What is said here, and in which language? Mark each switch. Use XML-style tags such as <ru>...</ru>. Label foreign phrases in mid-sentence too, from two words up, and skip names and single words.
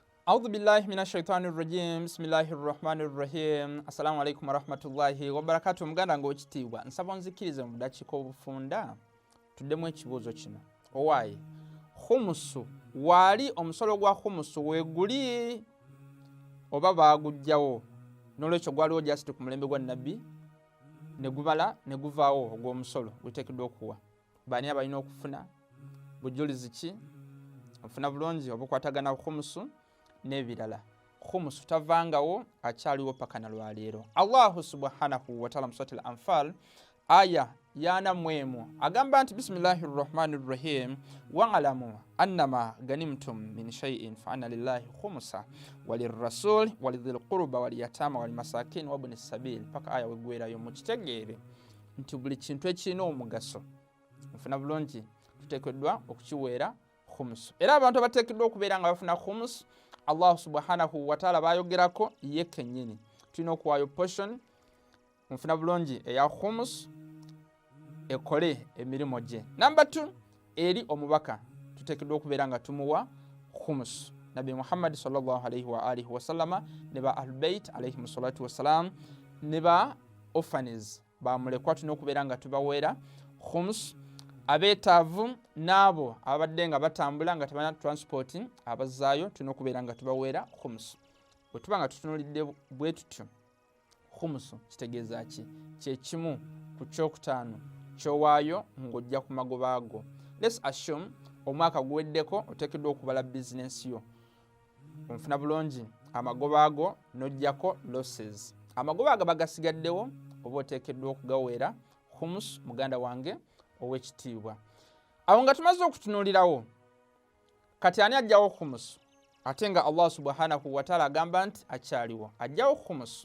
<ar>أعوذ بالله من الشيطان الرجيم بسم الله الرحمن الرحيم السلام عليكم ورحمة الله وبركاته</ar> <lg>muganda ng'okitiibwa nsaba nzikirize mu dakiika obufunda tuddemu ekibuuzo kino owaaye khumusu waali omusolo gwa khumusu weeguli oba baagugjawo n'olwekyo gwaliwo jasiti ku mulembe gwa nabbi ne gubala ne guvaawo ogw'omusolo guteekeddwa okuwa baani abalina okufuna bujulizi ki ofuna bulungi obukwatagana khumusu n'ebirala khumusu tavangawo akyaliwo paka na lwaleero</lg> <ar>الله سبحانه وتعالى</ar> <lg>mu surati al-anfal aya yana mwemu agamba nti</lg> <ar>بسم الله الرحمن الرحيم واعلموا أنما غنمتم من شيء فأن لله خمسه وللرسول ولذي القربى واليتامى والمساكين وابن السبيل</ar> <lg>paka aya wegwerayo mukitegeere nti buli kintu ekirina omugaso nfuna bulungi tuteekeddwa okukiweera khumusu era abantu abateekeddwa okubeera nga bafuna khumusu</lg> <ar>الله سبحانه وتعالى</ar> <lg>bayogerako ye kennyini tulina okuwaayo portion nfuna bulungi eya khums ekole emirimu gye. Number 2 eri omubaka tuteekeddwa okubeera nga tumuwa khums. Nabi Muhammad</lg> <ar>صلى الله عليه وآله وسلم</ar> <lg>ne ba ahlulbeit</lg> <ar>عليهم الصلاة والسلام</ar> <lg>ne ba orphans bamulekwa tulina okubeera nga tubaweera khums. Abeetaavu n'abo abadde nga batambula nga tebalina transport abazaayo tulina okubeera nga tubaweera khumusu. Bwe tuba nga tutunulidde bwe tutyo khumusu kitegeeza ki? Kye kimu ku kyokutaano kyowaayo ng'ojja ku magoba ago.</lg> <en>Let's assume</en> <lg>omwaka guweddeko oteekeddwa okubala bizinensi yo. Onfuna bulungi amagoba ago n'ojjako losses. Amagoba ago bagasigaddewo oba oteekeddwa okugaweera khumusu muganda wange ow'ekitiibwa. Awo nga tumaze okutunuulirawo kati ani ajjawo khumusu ate nga</lg> <ar>الله سبحانه وتعالى</ar> <lg>agamba nti akyaliwo ajjawo khumusu.</lg>